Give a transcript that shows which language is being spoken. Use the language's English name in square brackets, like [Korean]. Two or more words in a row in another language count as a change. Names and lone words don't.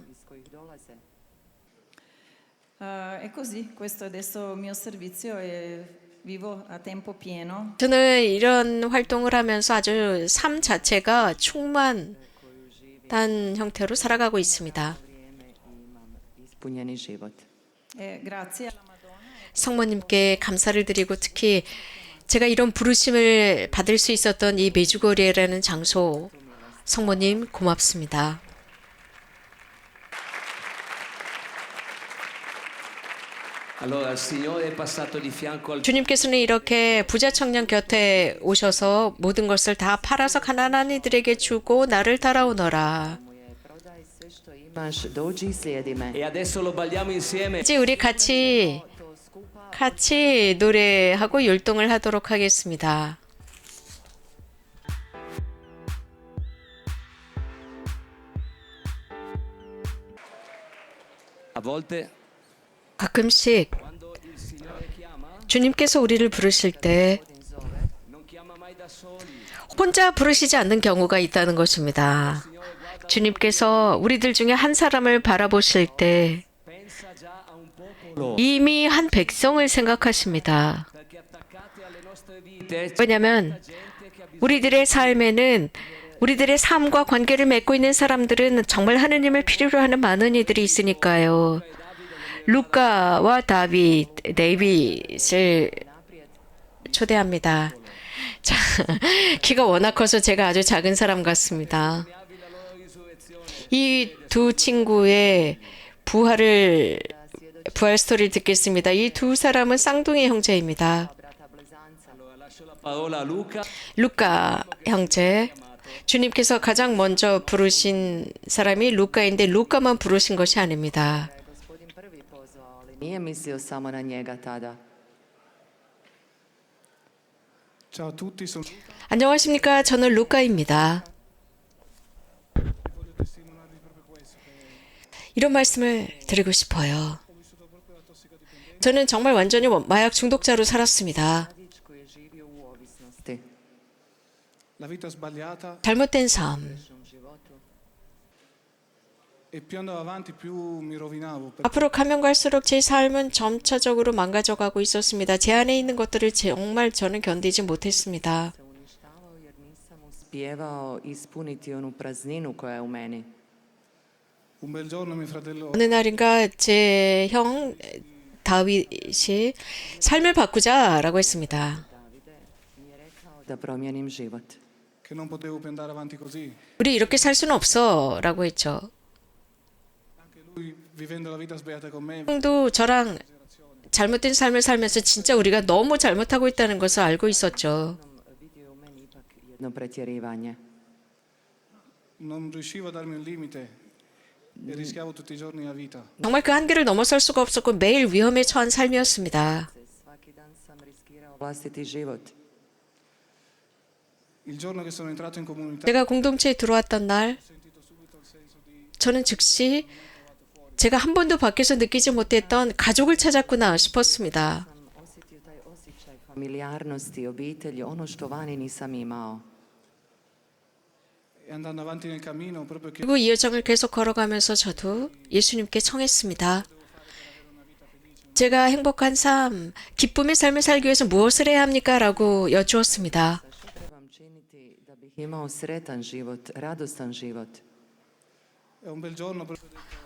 [Croatian] iz kojih dolaze. [Italian] E così, questo adesso il mio servizio e vivo a tempo pieno. [Korean] 저는 이런 활동을 하면서 아주 삶 자체가 충만한 형태로 살아가고 있습니다. [Croatian] Vrijeme imam ispunjeni život. [Italian] E grazie alla Madonna. [Korean] 성모님께 감사를 드리고 특히 제가 이런 부르심을 받을 수 있었던 이 메주거리라는 장소 성모님 고맙습니다. [Italian] Allora il Signore è passato di fianco al [Korean] 주님께서는 이렇게 부자 청년 곁에 오셔서 모든 것을 다 팔아서 가난한 이들에게 주고 나를 따라오너라. [Croatian] Mu je prodaj sve što imaš, dođi i slijedi me. [Italian] e adesso lo balliamo insieme. [Korean] 이제 우리 같이 노래하고 율동을 하도록 하겠습니다. [Italian] A volte [Korean] 가끔씩 [Italian] quando il Signore chiama [Korean] 주님께서 우리를 부르실 때 [Italian] non chiama mai da soli. [Korean] 혼자 부르시지 않는 경우가 있다는 것입니다. 주님께서 우리들 중에 한 사람을 바라보실 때 [Italian] Pensa già a un popolo [Korean] 이미 한 백성을 생각하십니다. [Italian] perché attaccati alle nostre vite c'è [Korean] 왜냐하면 [Italian] gente che ha bisogno [Korean] 우리들의 삶에는 우리들의 삶과 관계를 맺고 있는 사람들은 정말 하느님을 필요로 하는 많은 이들이 있으니까요. 루카와 데이빗을 초대합니다. 자, 키가 워낙 커서 제가 아주 작은 사람 같습니다. 이 두 친구의 부활 스토리를 듣겠습니다. 이 두 사람은 쌍둥이 형제입니다. [Italian] lascio la parola a Luca. [Korean] 루카 형제. 주님께서 가장 먼저 부르신 사람이 루카인데 루카만 부르신 것이 아닙니다. [Croatian] Gospodin prvi pozvao, ali nije mislio samo na njega tada. [Italian] Ciao a tutti, sono [Korean] 안녕하십니까? 저는 루카입니다. 이런 말씀을 드리고 싶어요. 저는 정말 완전히 마약 중독자로 살았습니다. [Croatian] Mladić koji je živio u ovisnosti. [Italian] la vita sbagliata [Korean] 잘못된 삶. [Croatian] U životu. [Italian] e più andavo avanti più mi rovinavo perché [Korean] 앞으로 가면 갈수록 제 삶은 점차적으로 망가져가고 있었습니다. 제 안에 있는 것들을 정말 저는 견디지 못했습니다. [Croatian] Se uništavao jer nisam uspijevao ispuniti onu prazninu koja je u meni. [Italian] un bel giorno mio fratello [Korean] 어느 날인가 제 형 다윗이 삶을 바꾸자라고 했습니다. [Croatian] Davide mi je rekao da promijenim život. [Italian] che non potevo più andare avanti così. [Korean] 우리 이렇게 살 수는 없어라고 했죠. [Italian] Anche lui vivendo la vita sbagliata con me [Korean] 형도 저랑 잘못된 삶을 살면서 진짜 우리가 너무 잘못하고 있다는 것을 알고 있었죠. [Croatian] Vidio je u meni ipak jedno pretjerivanje. [Italian] non riuscivo a darmi un limite e rischiavo tutti i giorni la vita. [Korean] 정말 그 한계를 넘어설 수가 없었고 매일 위험에 처한 삶이었습니다. [Croatian] Svaki dan sam riskirao vlastiti život. [Italian] Il giorno che sono entrato in comunità [Korean] 제가 공동체에 들어왔던 날 [Italian] ho sentito subito il senso di [Korean] 저는 즉시 제가 한 번도 밖에서 느끼지 못했던 가족을 찾았구나 싶었습니다. [Croatian] Sam osjetio taj osjećaj familijarnosti, obitelji, ono što vani nisam imao. [Italian] E andando avanti nel cammino, proprio che [Korean] 그리고 이 여정을 계속 걸어가면서 저도 예수님께 청했습니다. 제가 행복한 삶, 기쁨의 삶을 살기 위해서 무엇을 해야 합니까? 라고 여쭈었습니다. [Croatian] Što trebam činiti da bih imao sretan život, radostan život? [Italian] è un bel giorno, proprio ho detto,